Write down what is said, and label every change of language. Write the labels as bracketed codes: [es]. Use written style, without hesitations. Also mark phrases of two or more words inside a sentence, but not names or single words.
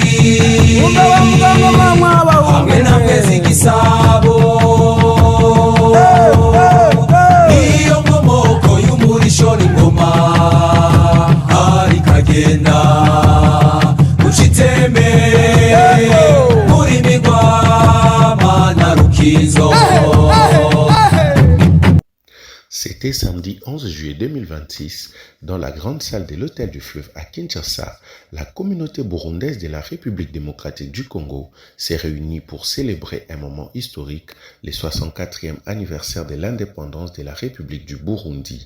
[rn] hamwe na Mwezi Gisabo, niyo nkomoko y'umurisho n'ingoma hari kagenda uciteme muri Migwama na Rukizo. [fr] C'était samedi 11 juillet 2026, dans la grande salle de l'hôtel du Fleuve à Kinshasa, la communauté burundaise de la République démocratique du Congo s'est réunie pour célébrer un moment historique, le 64e anniversaire de l'indépendance de la République du Burundi.